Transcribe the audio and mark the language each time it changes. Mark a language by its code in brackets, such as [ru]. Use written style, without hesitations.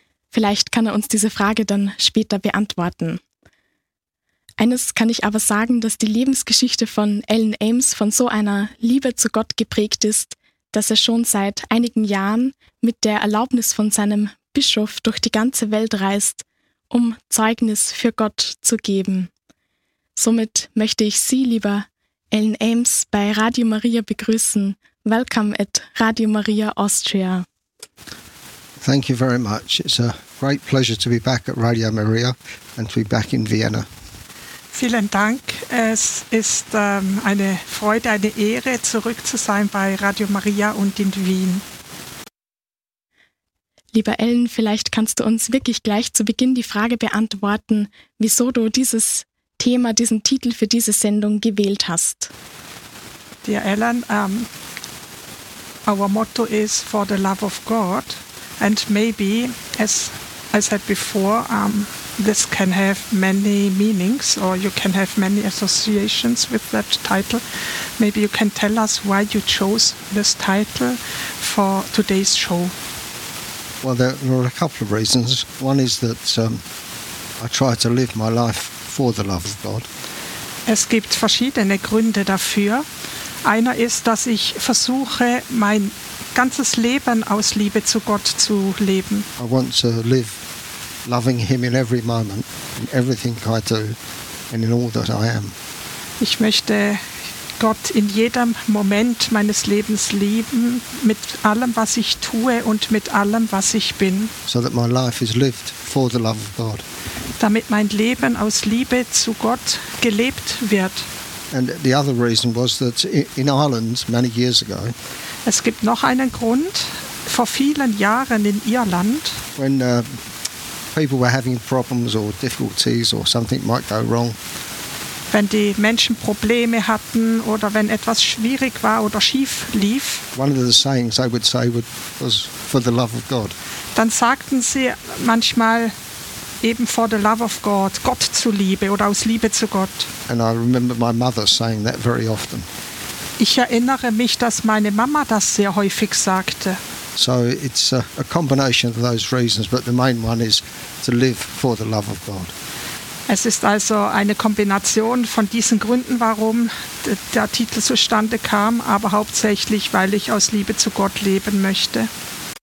[de] Vielleicht kann er uns diese Frage dann später beantworten. Eines kann ich aber sagen, dass die Lebensgeschichte von Alan Ames von so einer Liebe zu Gott geprägt ist, dass er schon seit einigen Jahren mit der Erlaubnis von seinem Bischof durch die ganze Welt reist, um Zeugnis für Gott zu geben. Somit möchte ich Sie, lieber Alan Ames, bei Radio Maria begrüßen. [en] Welcome at Radio Maria Austria. Thank you very much. It's a great pleasure to be back at Radio Maria and to be back in Vienna. [de] Vielen Dank. Es ist eine Freude, eine Ehre, zurück zu sein bei Radio Maria und in Wien. Lieber Alan, vielleicht kannst du uns wirklich gleich zu Beginn die Frage beantworten, wieso du dieses Thema, diesen Titel für diese Sendung gewählt hast. [en] Dear Alan, our motto is for the love of God, and maybe, as I said before, this can have many meanings, or you can have many associations with that title. Maybe you can tell us why you chose this title for today's show. Well, there are a couple of reasons. One is that I try to live my life for the love of God. [de] Es gibt verschiedene Gründe dafür. Einer ist, dass ich versuche, mein ganzes Leben aus Liebe zu Gott zu leben. [en] I want to live loving him in every moment, in everything I do and in all that I am. [de] Ich möchte Gott in jedem Moment meines Lebens lieben, mit allem, was ich tue und mit allem, was ich bin. [en] So that my life is lived for the love of God. [de] Damit mein Leben aus Liebe zu Gott gelebt wird. [en] And the other reason was that in Ireland many years ago. [de] Es gibt noch einen Grund, vor vielen Jahren in Irland. [en] When people were having problems or difficulties or something might go wrong. [de] Wenn die Menschen Probleme hatten oder wenn etwas schwierig war oder schief lief. [en] One of the sayings I would say was for the love of God. [de] Dann sagten sie manchmal eben [en] for the love of God, [de] Gott zuliebe oder aus Liebe zu Gott. [en] And I remember my mother saying that very often. [de] Ich erinnere mich, dass meine Mama das sehr häufig sagte. [en] So it's a combination of those reasons, but the main one is to live for the love of God. [de] Es ist also eine Kombination von diesen Gründen, warum der Titel zustande kam, aber hauptsächlich, weil ich aus Liebe zu Gott leben möchte.